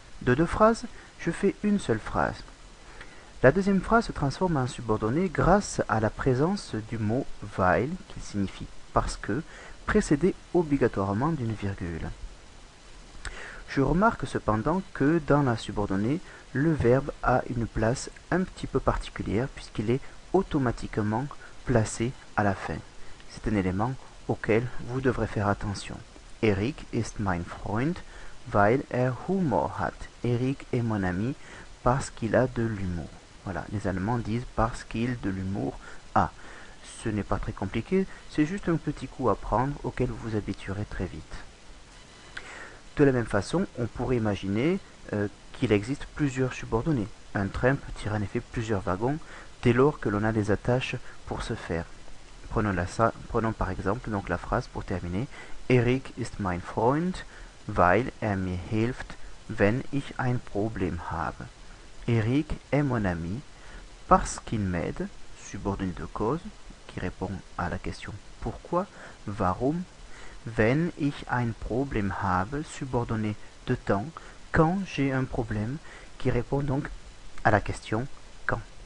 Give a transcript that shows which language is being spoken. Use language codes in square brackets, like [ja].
[fr] De deux phrases, je fais une seule phrase. La deuxième phrase se transforme en subordonnée grâce à la présence du mot weil, qui signifie parce que, précédé obligatoirement d'une virgule. Je remarque cependant que dans la subordonnée, le verbe a une place un petit peu particulière puisqu'il est automatiquement placé à la fin. C'est un élément auquel vous devrez faire attention. [de] Erik ist mein Freund, weil Humor hat. [fr] Erik est mon ami parce qu'il a de l'humour. Voilà, les Allemands disent parce qu'il de l'humour a. Ce n'est pas très compliqué, c'est juste un petit coup à prendre auquel vous vous habituerez très vite. De la même façon, on pourrait imaginer qu'il existe plusieurs subordonnées. Un train peut tirer en effet plusieurs wagons dès lors que l'on a des attaches pour ce faire. Prenons par exemple donc la phrase pour terminer. [de] Erik ist mein Freund, weil mir hilft, wenn ich ein Problem habe. [fr] Eric est mon ami parce qu'il m'aide, subordonnée de cause, qui répond à la question pourquoi, warum, [de] wenn ich ein Problem habe, [fr] subordonnée de temps, quand j'ai un problème, qui répond donc à la question quand.